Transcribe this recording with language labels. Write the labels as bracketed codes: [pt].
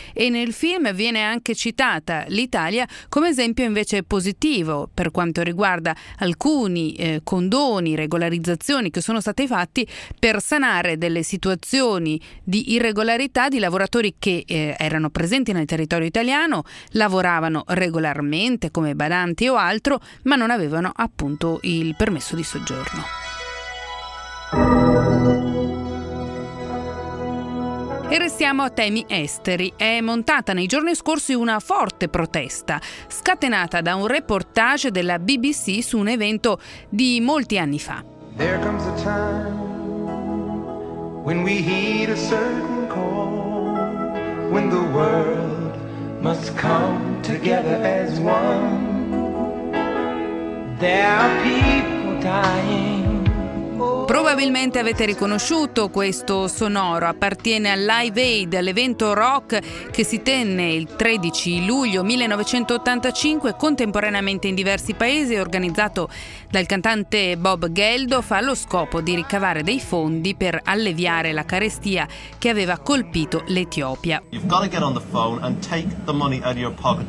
[it] E nel film viene anche citata l'Italia come esempio invece positivo per quanto riguarda alcuni condoni, regolarizzazioni che sono stati fatti per sanare delle situazioni di irregolarità di lavoratori che erano presenti nel territorio italiano, lavoravano regolarmente come badanti o altro, ma non avevano appunto il permesso permesso di soggiorno. E restiamo a temi esteri. È montata nei giorni scorsi una forte protesta, scatenata da un reportage della BBC su un evento di molti anni fa. [en] There comes a time when we heed a certain call, when the world must come together as one. There are people dying. [it] Probabilmente avete riconosciuto questo sonoro, appartiene al Live Aid, all'evento rock che si tenne il 13 luglio 1985 contemporaneamente in diversi paesi, organizzato dal cantante Bob Geldof allo scopo di ricavare dei fondi per alleviare la carestia che aveva colpito l'Etiopia. [en] You've got to get on the phone and take the money out of your pocket.